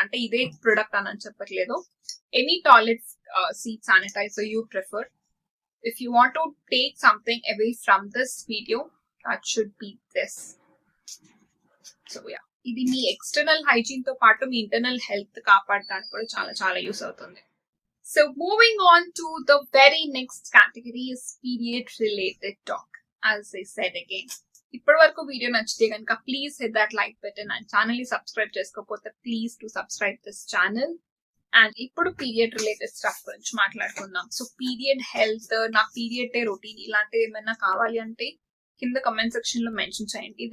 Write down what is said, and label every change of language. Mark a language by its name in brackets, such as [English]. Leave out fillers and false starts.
[Telugu] అంటే ఇదే ప్రొడక్ట్ అని చెప్పట్లేదు. [English] Any toilet seat sanitiser you prefer. If you want to take something away from this video, that should be this. [Telugu] So yeah, ఇది మీ external hygiene తో పాటు మీ internal health కాపాడడానికి కూడా చాలా చాలా యూస్ అవుతుంది. [English] So moving on to the very next category is period related talk. As I said again, [Telugu] ఇప్పటి వరకు వీడియో నచ్చితే కనుక [English] please hit that like button and [Telugu] channel ని సబ్స్క్రైబ్ చేసుకోకపోతే [English] Please to subscribe this channel. [Telugu] And ఇప్పుడు period related stuff గురించి మాట్లాడుకుందాం. So period health, నా పీరియడ్ డే రొటీన్ ఇలాంటివి ఏమైనా కావాలి అంటే కింద కమెంట్ సెక్షన్ లో మెన్షన్ చేయండి.